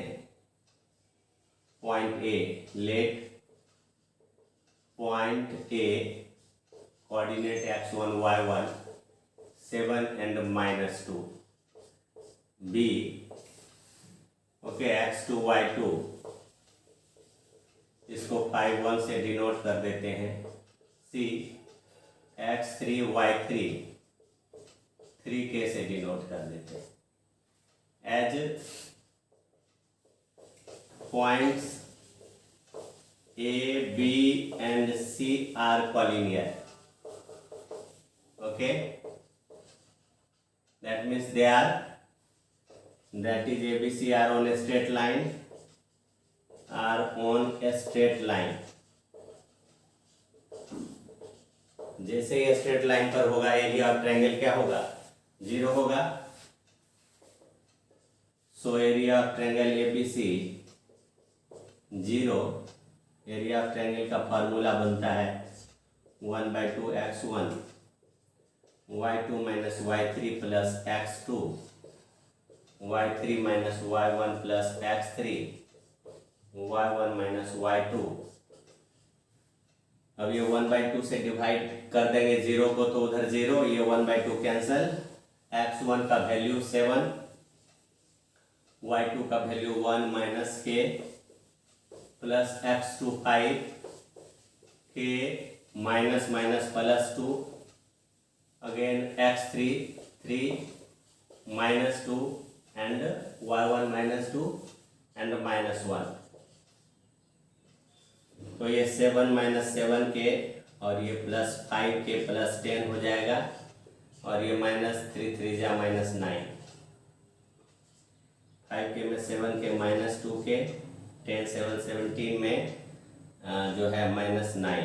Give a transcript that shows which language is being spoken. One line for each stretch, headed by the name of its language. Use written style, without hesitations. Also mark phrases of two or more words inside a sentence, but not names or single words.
English: point A, let point A coordinate x1 y1 7 and -2, b ok x2 y2
Hindi: इसको 5 1 से डिनोट कर देते हैं। c x3 y3 3k से डिनोट कर देते हैं।
English: as points A B and C are collinear. ok, that means they are, that is ABC are on a straight line, are on a straight line।
Hindi: जैसे ये स्ट्रेट लाइन पर होगा
English: area of triangle
Hindi: क्या होगा, 0 होगा।
English: so area of triangle ABC 0. area of triangle
Hindi: का फॉर्मूला बनता है
English: 1/2 x1 y2 minus y3 plus x2 y3 minus y1 plus x3 y1 minus y2।
Hindi: अब ये 1/2 से डिवाइड कर देंगे 0 को, तो उधर 0, ये 1/2 कैंसल। x1 का वैल्यू 7, y2 का वैल्यू
English: 1 minus k plus x2 5 k minus minus plus 2 again x3 3 minus 2 and y1 minus 2 and minus 1.
Hindi: तो ये
English: 7 minus 7k
Hindi: और ये
English: plus 5k plus 10
Hindi: हो जाएगा और ये माइनस 3 3 जा माइनस 9, 5k में 7k माइनस 2k 10 7 17 में जो है माइनस 9।